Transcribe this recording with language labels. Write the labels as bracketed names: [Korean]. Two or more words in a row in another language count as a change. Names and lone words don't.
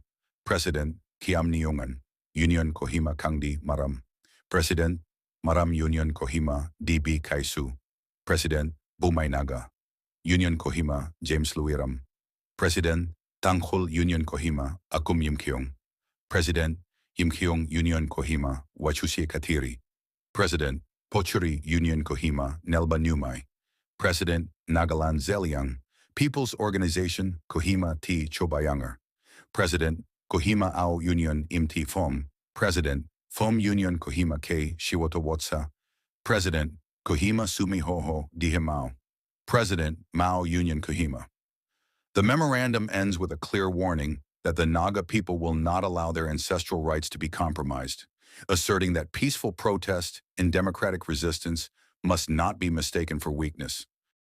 [English] President, Kiam Niungan, Union Kohima Kangdi Maram, President, Maram Union Kohima DB Kaisu, President, Bumay Naga, Union Kohima James Luiram, President, Tanghul Union Kohima Akum Yimkyong, President, Yimkyong Union Kohima Wachusi Katiri, President, Pochuri Union Kohima Nelba Numai, President, Nagaland Zeliang, People's Organization Kohima T. Chobayanger, President, Kohima Ao Union Imti Fom, President, Fom Union Kohima K. Shiwoto Wotsa, President, Kohima Sumi Hoho Dihimao, President, Mao Union Kohima. The memorandum ends with a clear warning that the Naga people will not allow their ancestral rights to be compromised, asserting that peaceful protest and democratic resistance must not be mistaken for weakness.